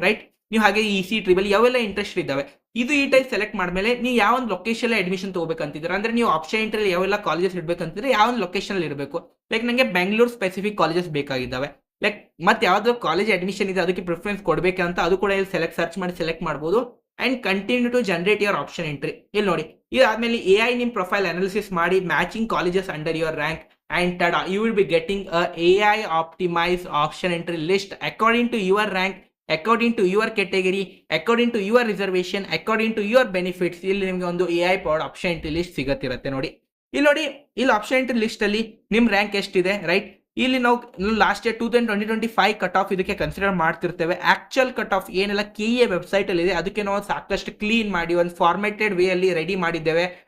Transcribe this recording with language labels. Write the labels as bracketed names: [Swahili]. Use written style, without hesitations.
[Kannada] Right, ನೀವು ಹಾಗೆ EC triple ಯಾವೆಲ್ಲ ಇಂಟ್ರೆಸ್ಟ್ ಇದ್ದಾವೆ. ಇದು ಈ ಟೈಪ್ ಸೆಲೆಕ್ಟ್ ಮಾಡಿದ್ಮೇಲೆ ನೀವು ಯಾವ ಒಂದು ಲೊಕೇಶನ್ ಅಡ್ಮಿಷನ್ ತಗೋಬೇಕಂತಿದ್ರೆ, ಅಂದ್ರೆ ನೀವು ಆಪ್ಷನ್ ಎಂಟ್ರಿ ಯಾವೆಲ್ಲ ಕಾಲೇಜಸ್ ಇಡಬೇಕಂತಿದ್ರೆ ಯಾವ ಒಂದು ಲೊಕೇಶನ್ ಅಲ್ಲಿ ಇರಬೇಕು. ಲೈಕ್ ನನಗೆ ಬೆಂಗಳೂರು ಸ್ಪೆಸಿಫಿಕ್ ಕಾಲೇಜಸ್ ಬೇಕಾಗಿದ್ದಾವೆ. ಲೈಕ್ ಮತ್ತೆ ಯಾವ್ದು ಕಾಲೇಜ್ ಅಡ್ಮಿಷನ್ ಇದೆ ಅದಕ್ಕೆ ಪ್ರಿಫರೆನ್ಸ್ ಕೊಡಬೇಕಂತ ಅದು ಕೂಡ ಇಲ್ಲಿ ಸರ್ಚ್ ಮಾಡಿ ಸೆಲೆಕ್ಟ್ ಮಾಡ್ಬೋದು. [English] And continue to generate your option entry. [Kannada] ಇಲ್ಲಿ ನೋಡಿ, ಇದಾದ್ಮೇಲೆ AI ನಿಮ್ಮ ಪ್ರೊಫೈಲ್ ಅನಾಲಿಸಿಸ್ ಮಾಡಿ [English] Matching colleges under your rank and tada, you will be getting a AI optimized option entry list according to your rank, according to your category, according to your reservation, according to your benefits. [Kannada] ಇಲ್ಲಿ ನಿಮಗೆ ಒಂದು AI powered option entry list ಸಿಗತ್ತಿರುತ್ತೆ ನೋಡಿ. ಇಲ್ಲಿ option entry list ಅಲ್ಲಿ ನಿಮ್ rank ಎಷ್ಟಿದೆ, right. ಇಲ್ಲಿ ನಾವು ಲಾಸ್ಟ್ ಇಯರ್ 2025 ಕಟ್ ಆಫ್ ಇದಕ್ಕೆ ಕನ್ಸಿಡರ್ ಮಾಡ್ತಿರ್ತೇವೆ. ಆಕ್ಚುಯಲ್ ಕಟ್ ಆಫ್ ಏನೆಲ್ಲ KEA ವೆಬ್ಸೈಟ್ ಅಲ್ಲಿ ಇದೆ ಅದಕ್ಕೆ ನಾವು ಸಾಕಷ್ಟು ಕ್ಲೀನ್ ಮಾಡಿ ಒಂದು ಫಾರ್ಮೆಟೆಡ್ ವೇ ಅಲ್ಲಿ ರೆಡಿ ಮಾಡಿದ್ದೇವೆ.